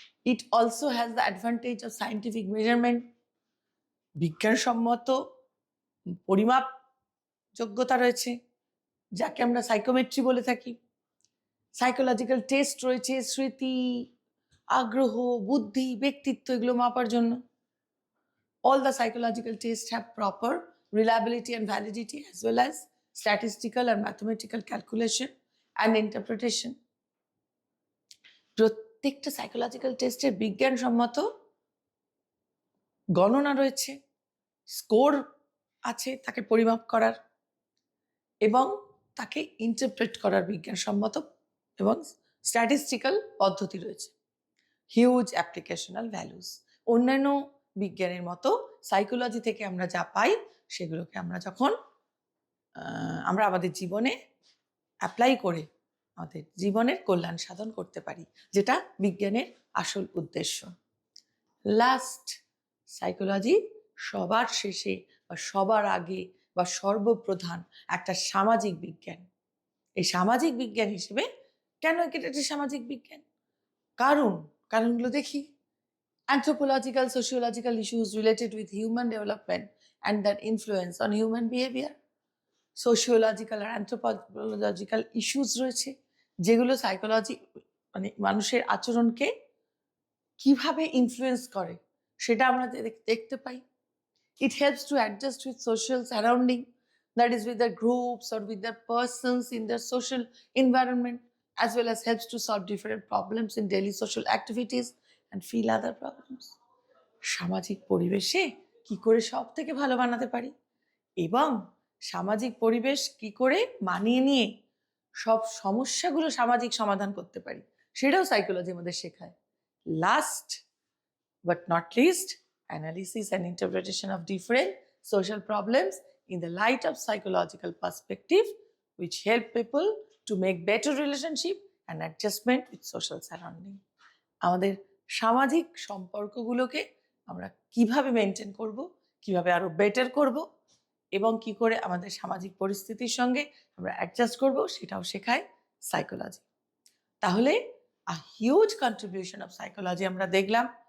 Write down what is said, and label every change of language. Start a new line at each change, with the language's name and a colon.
English: it also has the advantage of scientific measurement,
Bangla: বিজ্ঞানসম্মত পরিমাপ যোগ্যতা রয়েছে, যাকে আমরা সাইকোমেট্রি বলে থাকি। সাইকোলজিক্যাল টেস্ট রয়েছে, স্মৃতি, আগ্রহ, বুদ্ধি, ব্যক্তিত্ব, এগুলো মাপার জন্য।
English: All the psychological tests have proper reliability and validity as well as statistical and mathematical calculation and interpretation.
Bangla: প্রত্যেকটা সাইকোলজিক্যাল টেস্টের বিজ্ঞানসম্মত গণনা রয়েছে, স্কোর আছে তাকে পরিমাপ করার এবং তাকে ইন্টারপ্রেট করার বিজ্ঞানসম্মত এবং স্ট্যাটিস্টিক্যাল পদ্ধতি রয়েছে।
English: Huge applicational values.
Bangla: অন্যান্য বিজ্ঞানের মতো সাইকোলজি থেকে আমরা যা পাই সেগুলোকে আমরা যখন আমরা আমাদের জীবনে অ্যাপ্লাই করে আমাদের জীবনের কল্যাণ সাধন করতে পারি, যেটা বিজ্ঞানের আসল উদ্দেশ্য। লাস্ট, সাইকোলজি সবার শেষে বা সবার আগে বা সর্বপ্রধান একটা সামাজিক বিজ্ঞান। এই সামাজিক বিজ্ঞান হিসেবে কেন এটা একটি সামাজিক বিজ্ঞান? কারণগুলো দেখি।
English: Anthropological, sociological issues related with human development and their influence on human behavior.
Bangla: Sociological আর anthropological issues রয়েছে যেগুলো সাইকোলজি মানে মানুষের আচরণকে কিভাবে ইনফ্লুয়েন্স করে সেটা আমরা দেখতে পাই।
English: It helps to adjust with social surrounding, that is with their groups or with their persons in their social environment, as well as helps to solve different problems in daily social activities and feel other problems.
Bangla: সামাজিক পরিবেশে কি করে সব থেকে ভালো বানাতে পারি এবং সামাজিক পরিবেশ কি করে মানিয়ে নিয়ে সব সমস্যাগুলো সামাজিক সমাধান করতে পারি সেটাও সাইকোলজি আমাদের শেখায়।
English: Last but not least, analysis and interpretation of different social problems in the light of psychological perspective, which help people to make better relationship and adjustment with social surrounding.
Bangla: আমাদের সামাজিক সম্পর্কগুলোকে আমরা কিভাবে মেনটেন করব, কিভাবে আরো better করব এবং কি করে আমাদের সামাজিক পরিস্থিতির সঙ্গে আমরা অ্যাডজাস্ট করব সেটাও শেখায় সাইকোলজি। তাহলে
English: a huge contribution of psychology
Bangla: আমরা দেখলাম।